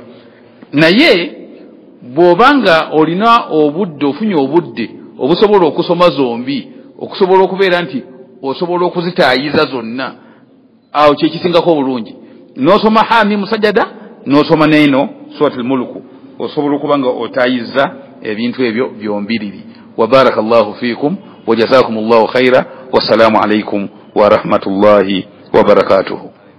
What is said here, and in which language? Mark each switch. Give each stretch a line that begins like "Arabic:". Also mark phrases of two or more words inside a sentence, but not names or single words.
Ganda: Naye bw'obanga olina obudde, ofunye obudde obusobola okusoma zombi, okusobola okubeera nti osobola okuzitaayiza zonna, awo kyekisingako obulungi, n'osoma Hamim Sajada n'osoma n'eno Suratul Muluku, osobola okuba nga otaayiza ebintu ebyo byombiriri.
Arabic: وبارك الله فيكم وجزاكم الله خيرا والسلام عليكم ورحمة الله وبركاته.